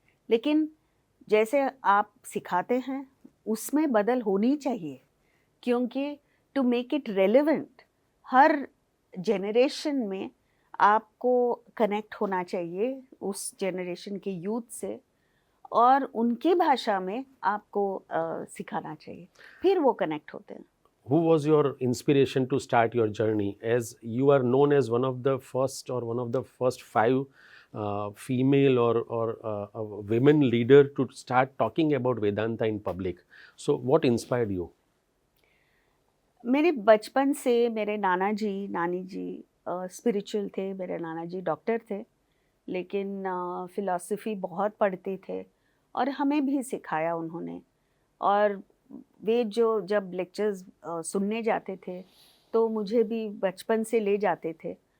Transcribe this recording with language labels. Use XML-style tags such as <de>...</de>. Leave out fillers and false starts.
<hi>लेकिन जैसे आप सिखाते हैं उसमें बदल होनी चाहिए, क्योंकि</hi> <en>to make it relevant</en> <hi>हर generation में आपको कनेक्ट होना चाहिए उस जनरेशन के यूथ से, और उनकी भाषा में आपको सिखाना चाहिए, फिर वो कनेक्ट होते हैं.</hi> <en>Who was your inspiration to start your journey, as you are known as one of the first or one of the first 5 female or women leader to start talking about Vedanta in public? So what inspired you?</en> <hi>मेरे बचपन से मेरे नाना जी नानी जी spiritual थे। मेरे नाना जी doctor थे, लेकिन philosophy बहुत पढ़ते थे और हमें भी सिखाया उन्होंने। और वे जो जब लेक्चर्स सुनने जाते थे, तो मुझे भी बचपन से ले जाते थे।</hi>